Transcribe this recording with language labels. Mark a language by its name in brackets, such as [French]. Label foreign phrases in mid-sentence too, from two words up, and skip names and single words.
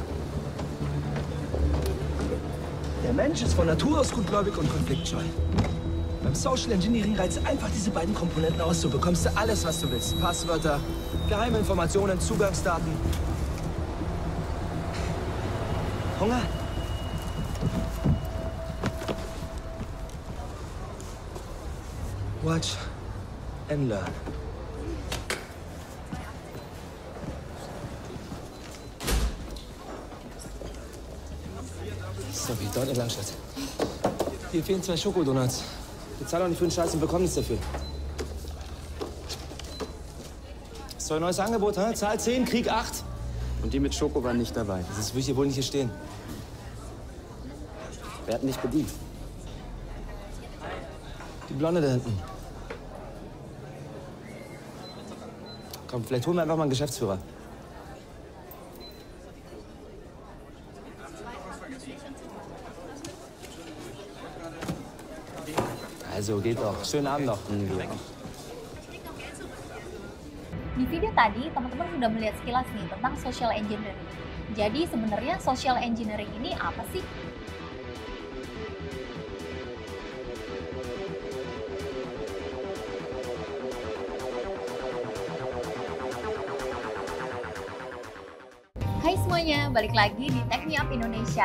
[German] Der Mensch ist von Natur aus gutgläubig und konfliktscheu. Beim [English] Social Engineering [German] reizt einfach diese beiden Komponenten aus, so bekommst du alles, was du willst. Passwörter, geheime Informationen, Zugangsdaten. Hunger? [English] Watch and learn. [German] Sorry, dort entlang, Schatz. Hier fehlen 2 Schokodonuts. Bezahl doch nicht für den Scheiß und bekomm nichts dafür. Ist doch ein neues Angebot, hä? Zahl 10, Krieg 8. Und die mit Schoko waren nicht dabei. Das will ich hier wohl nicht hier stehen. Wer hat nicht bedient? Die Blonde da hinten. Komm, vielleicht holen wir einfach mal einen Geschäftsführer. Also, geht doch. Schönen Abend noch. [Indonesian] Di video tadi, teman-teman sudah melihat sekilas nih tentang [English] social engineering. [Indonesian] Jadi sebenarnya [English] social engineering [Indonesian] ini apa sih? Hai semuanya, balik lagi di Tech Me Up Indonesia.